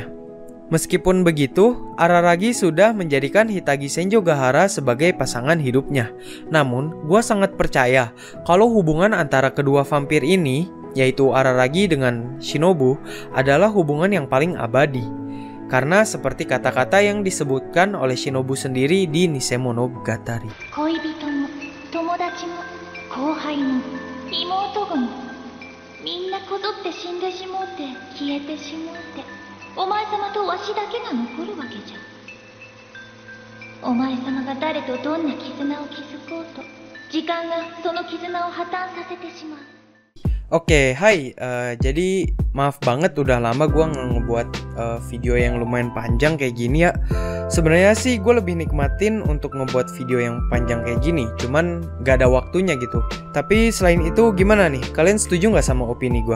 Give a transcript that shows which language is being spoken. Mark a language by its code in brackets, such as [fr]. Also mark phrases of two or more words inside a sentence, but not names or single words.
[id] Meskipun begitu, Araragi sudah menjadikan Hitagi Senjogahara sebagai pasangan hidupnya. Namun, gue sangat percaya kalau hubungan antara kedua vampir ini, yaitu Araragi dengan Shinobu, adalah hubungan yang paling abadi. Karena seperti kata-kata yang disebutkan oleh Shinobu sendiri di Nisemonogatari. [ja] 恋人も友達も後輩も妹子もみんなこぞって死んでしもうて消えてしもうてお前様とわしだけが残るわけじゃ。お前様が誰とどんな絆を築こうと時間がその絆を破綻させてしまう。 [id] Oke, hai. Jadi maaf banget udah lama gue ngebuat video yang lumayan panjang kayak gini ya. Sebenarnya sih gue lebih nikmatin untuk ngebuat video yang panjang kayak gini, cuman gak ada waktunya gitu. Tapi selain itu gimana nih? Kalian setuju gak sama opini gue?